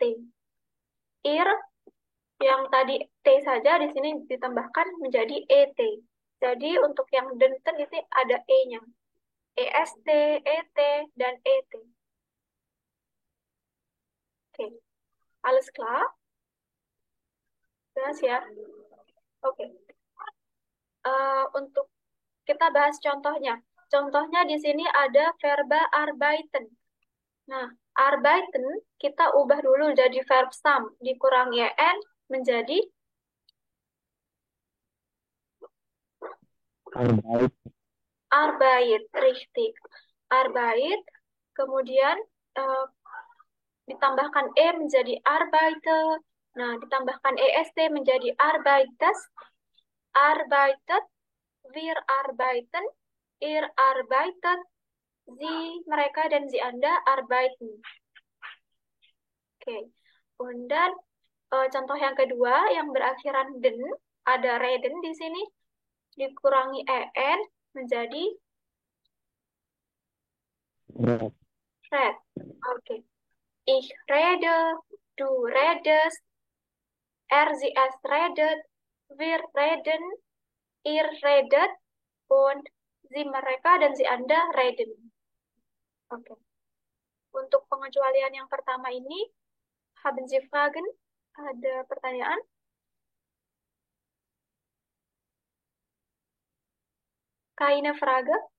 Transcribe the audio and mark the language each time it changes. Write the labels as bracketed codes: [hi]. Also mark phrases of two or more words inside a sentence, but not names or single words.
[id] Ir yang tadi T saja, di sini ditambahkan menjadi ET. Jadi untuk yang denten itu ada E-nya. [de] EST, ET, [id] dan ET. Oke, [de] alles klar? [id] Jelas ya? Oke. Untuk kita bahas contohnya. Contohnya di sini ada verba arbeiten. Nah, arbeiten kita ubah dulu jadi verb sum dikurangi en menjadi Arbeit. [de] arbeit, richtig. [id] Arbeit, kemudian eh, ditambahkan e menjadi arbeite. Nah, ditambahkan [de] est menjadi arbeites, arbeitet, wir arbeiten, ihr arbeitet, sie, [id] mereka, dan sie, Anda arbeiten. Oke. Dan contoh yang kedua yang berakhiran den, ada reden di sini, dikurangi en menjadi Red. red. Oke. [de] Ich rede, du redest, sie es redet, wir reden, ihr redet, und sie [id] mereka dan [de] sie Anda reden. [id] Oke. Untuk pengecualian yang pertama ini, [de] haben Sie Fragen? [id] Ada pertanyaan? [de] Keine Frage?